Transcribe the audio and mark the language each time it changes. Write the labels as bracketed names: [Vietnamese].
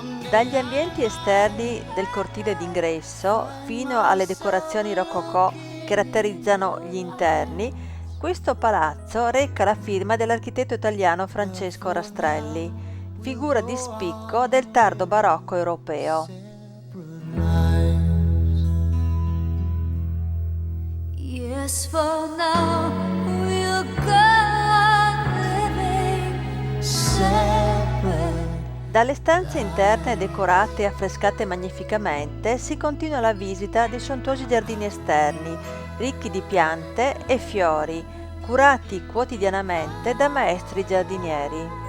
[Italian] Dagli ambienti esterni del cortile d'ingresso fino alle decorazioni rococò che caratterizzano gli interni, questo palazzo reca la firma dell'architetto italiano Francesco Rastrelli, figura di spicco del tardo barocco europeo. [English] Yes, for now we'll go living separate. [Italian] Dalle stanze interne decorate e affrescate magnificamente si continua la visita dei sontuosi giardini esterni, ricchi di piante e fiori, curati quotidianamente da maestri giardinieri.